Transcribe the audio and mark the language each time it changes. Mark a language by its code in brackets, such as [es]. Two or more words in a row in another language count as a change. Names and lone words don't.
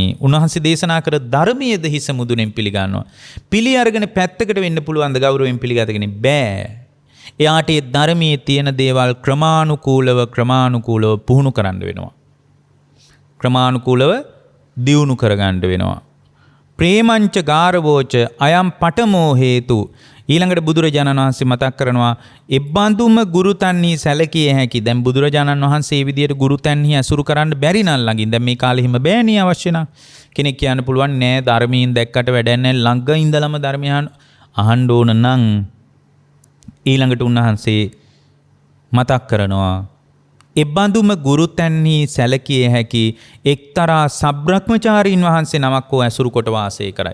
[si] උන්වහන්සේ දේශනා කර ධර්මයේද හිස මුදුනෙන් පිළිගන්නවා. පිළි අරගෙන පැත්තකට වෙන්න පුළුවන් ද ගෞරවයෙන් පිළිගතගෙන බෑ. එයාට ඒ ධර්මයේ තියෙන දේවල් ක්‍රමානුකූලව පුහුණු කරන්න වෙනවා. ක්‍රමානුකූලව දියුණු කරගන්න වෙනවා. [pi] ප්‍රේමංච ගාරවෝච අයම් පඨමෝ හේතු. [si] ඊළඟට බුදුරජාණන් වහන්සේ මතක් කරනවා එබ්බඳුම ගුරුතන්හි සැලකිය හැකි. දැන් බුදුරජාණන් වහන්සේ මේ විදියට ගුරුතන්හි අසුරු කරන්න බැරි නම් ළඟින් දැන් මේ කාලේ හිම බෑනේ අවශ්‍ය නම් කෙනෙක් කියන්න පුළුවන් නෑ ධර්මයෙන් දැක්කට වැඩක් නෑ ළඟ ඉඳලම ධර්මය අහන්න ඕන නම් ඊළඟට උන්වහන්සේ මතක් කරනවා එබ්බඳුම ගුරුතන්හි සැලකිය හැකි එක්තරා සබ්‍රක්‍මචාරීන් වහන්සේ නමක් හෝ ඇසුරු කොට වාසය කරයි.